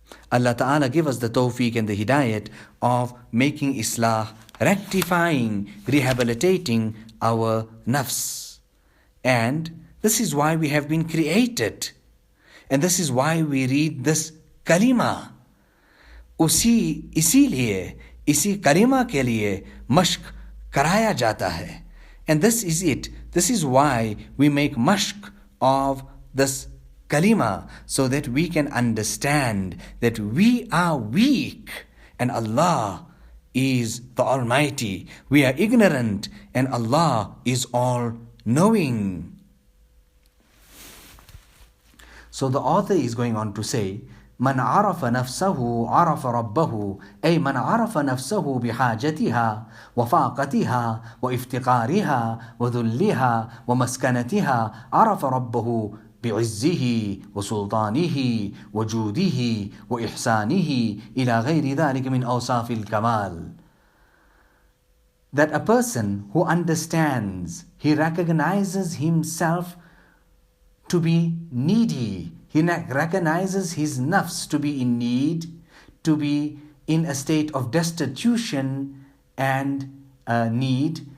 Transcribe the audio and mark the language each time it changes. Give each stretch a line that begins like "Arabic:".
English: Allah Ta'ala give us the tawfiq and the hidayat of making islah, rectifying, rehabilitating our nafs. And this is why we have been created. And this is why we read this kalima.
Hindi: इसीलिए इसी कलिमा के लिए मश्क कराया जाता है.
English: And this is it. This is why we make mashq of this kalima, so that we can understand that we are weak and Allah is the Almighty. We are ignorant and Allah is all-knowing. So the author is going on to say,
Arabic: من عرف نفسه عرف ربه. أي من عرف نفسه بحاجتها وفاقتها وافتقارها وذلها ومسكنتها عرف ربه بعزه وسلطانه وجوده وإحسانه إلى غير ذلك من أوصاف الكمال.
English: That a person who understands, he recognizes himself to be needy. He recognizes his nafs to be in need, to be in a state of destitution and need.